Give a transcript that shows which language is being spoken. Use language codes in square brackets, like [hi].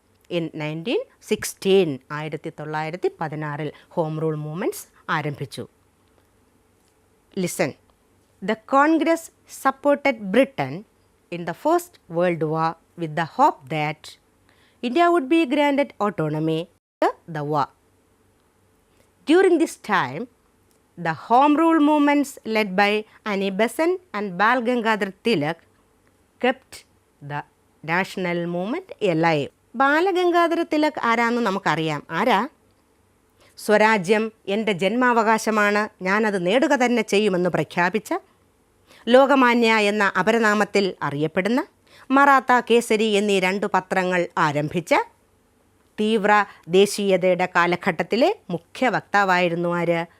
[ml] In 1916, 1916 home rule movements ആരംഭിച്ചു. [en] Listen, the Congress supported Britain in the first world war with the hope that India would be granted autonomy after the war. During this time, the home rule movements led by Annie Besant and Bal Gangadhar Tilak kept the national movement alive. [ml] Balagangadhara Tilak ആരാന്ന് നമുക്കറിയാം. ആരാ? സ്വരാജ്യം എൻ്റെ ജന്മാവകാശമാണ്, ഞാനത് നേടുക തന്നെ ചെയ്യുമെന്ന് പ്രഖ്യാപിച്ച, ലോകമാന്യ എന്ന അപരനാമത്തിൽ അറിയപ്പെടുന്ന, മറാത്ത കേസരി എന്നീ 2 പത്രങ്ങൾ ആരംഭിച്ച, തീവ്ര ദേശീയതയുടെ കാലഘട്ടത്തിലെ മുഖ്യ വക്താവായിരുന്നു ആര്?